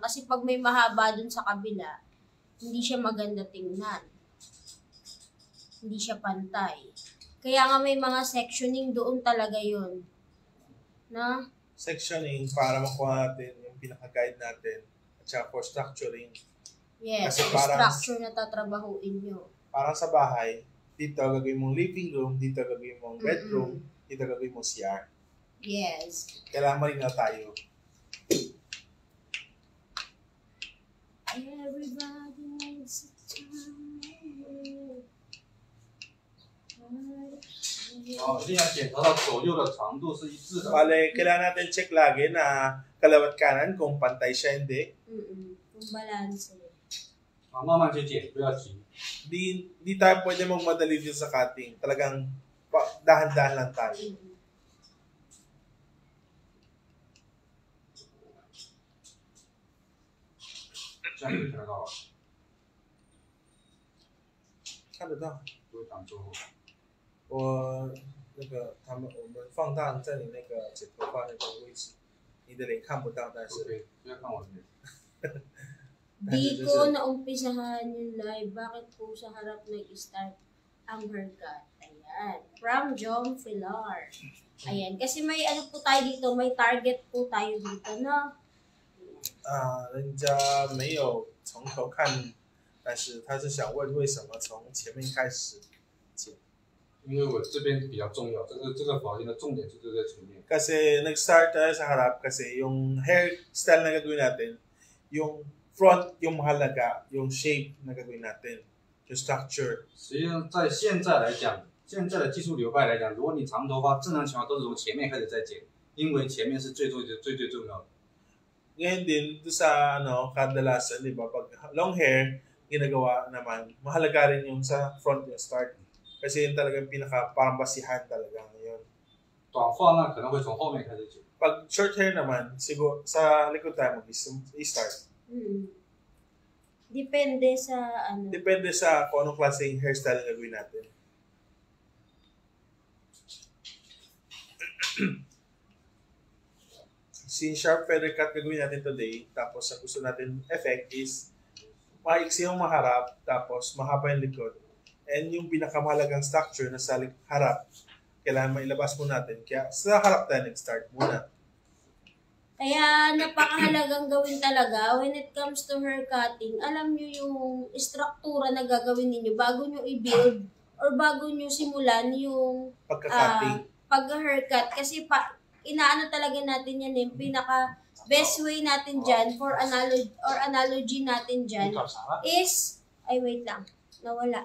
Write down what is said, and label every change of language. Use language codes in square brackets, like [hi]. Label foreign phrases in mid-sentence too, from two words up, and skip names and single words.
[tl] Kasi pag may mahaba dun sa kabila, hindi siya maganda tingnan. Hindi siya pantay. Kaya nga may mga sectioning doon talaga yun. Na? Sectioning para makuha natin yung pinaka-guide natin at saka [en] for structuring. [tl] Yes, Kasi yung parang- structure na tatrabahuin nyo. Parang sa bahay, dito gagawin mong [en] living room, [tl] dito gagawin mong bedroom, dito gagawin mong CR. Yes. Kailangan malinaw tayo. [en] Everybody needs a time. [zh] 好，现在检查到左右的长度是一致的。 [tl] Bale, kailangan natin check lagi na kalawat kanan kung pantay siya, hindi. Kung balance. [zh] 啊，慢慢去剪，不要急。 [tl] Di tayo pwede magmadali dito sa cutting. Talagang dahan-dahan lang tayo. [zh] 这样就看得到了，看得到。不会挡住。我们放大在你那个剪头发那个位置，你的脸看不到，但是 OK，不要看我的脸。 [tl] Di ko naumpisahan yung live. Bakit po sa harap nag-start ang haircut? Ayan. From John Filar. Ayan. Kasi may ano po tayo dito, may target po tayo dito, no? [zh] 人家没有从头看，但是他是想问为什么从前面开始剪。因为我这边比较重要，这个发型的重点就是在前面。 [tl] Kasi nag-start tayo sa harap kasi yung hairstyle na gagawin natin, yung front yung mahalaga, yung shape na gagawin natin, yung structure. [zh] 实际上，在现在来讲，现在的技术流派来讲，如果你长头发，正常情况都是从前面开始在剪，因为前面是最重要的。 [tl] Ngayon din, doon sa kadalasan, di ba, pag [en] long hair, [tl] ginagawa naman, mahalaga rin yung sa front yung start. Kasi yun talagang parang basihan talaga ngayon. [zh] 短发呢，可能会从后面开始剪。 [tl] Pag [en] short hair [tl] naman, siguro sa likod tayo mag-start. Depende sa ano. Depende sa kung anong klaseng hairstyle na gawin natin. Si [en] sharp feather cut [tl] gagawin natin today, tapos ang gusto natin [en] effect is [tl] maiksi yung maharap, tapos mahaba yung likod. And yung pinakamahalagang structure na sa harap, kailangan mailabas mo natin. Kaya sa harap tayo nag-start muna. Kaya napakahalagang gawin talaga [en] when it comes to hair cutting. [tl] Alam nyo yung struktura na gagawin ninyo bago nyo i-build or bago nyo simulan yung Pagka-cutting. pag-haircut. Kasi inaano talaga natin yan, yung pinaka [en] best way [tl] natin dyan [en] for analogy [tl] natin dyan is, ay wait lang, nawala.